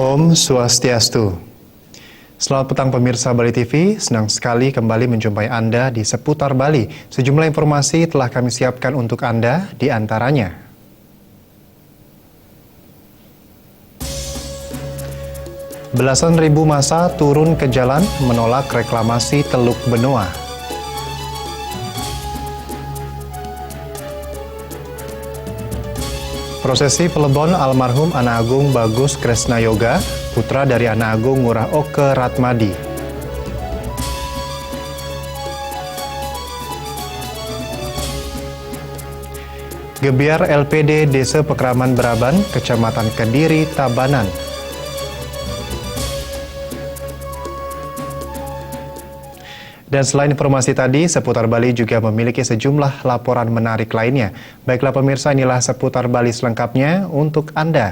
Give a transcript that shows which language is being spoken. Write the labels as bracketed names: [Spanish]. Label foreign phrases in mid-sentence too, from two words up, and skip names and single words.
[Sanskrit] Om Swastiastu. [Indonesian] Selamat petang pemirsa Bali TV, senang sekali kembali menjumpai Anda di seputar Bali. Sejumlah informasi telah kami siapkan untuk Anda, di antaranya. Belasan ribu massa turun ke jalan menolak reklamasi Teluk Benoa. Prosesi pelebon almarhum Anak Agung Bagus Kresna Yoga, putra dari Anak Agung Ngurah Oke Ratmadi. Gebiar LPD Desa Pekraman Beraban, Kecamatan Kediri, Tabanan. Dan selain informasi tadi, Seputar Bali juga memiliki sejumlah laporan menarik lainnya. Baiklah pemirsa, inilah Seputar Bali selengkapnya untuk Anda.